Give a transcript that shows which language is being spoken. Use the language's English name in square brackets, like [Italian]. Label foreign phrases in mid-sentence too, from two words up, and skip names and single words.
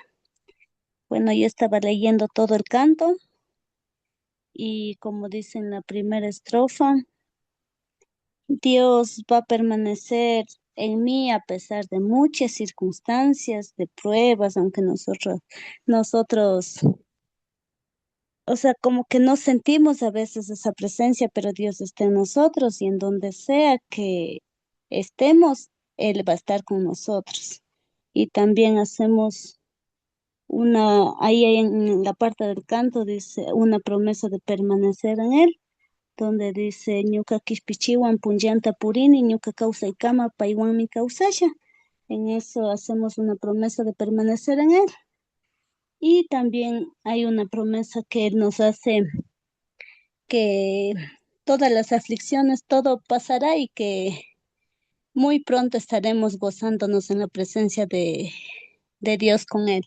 [Spanish] Bueno, yo estaba leyendo todo el canto y como dice en la primera estrofa, Dios va a permanecer en mí a pesar de muchas circunstancias, de pruebas, aunque nosotros, o sea, como que no sentimos a veces esa presencia, pero Dios está en nosotros y en donde sea que estemos, Él va a estar con nosotros. Y también hacemos ahí en la parte del canto dice una promesa de permanecer en Él, donde dice [Quechua] ñuka kishpichiwan punllanta purini, ñuka kawsaykama paywanmi kawsasha. [Spanish] En eso hacemos una promesa de permanecer en Él. Y también hay una promesa que Él nos hace que todas las aflicciones, todo pasará y que muy pronto estaremos gozándonos en la presencia de Dios con Él.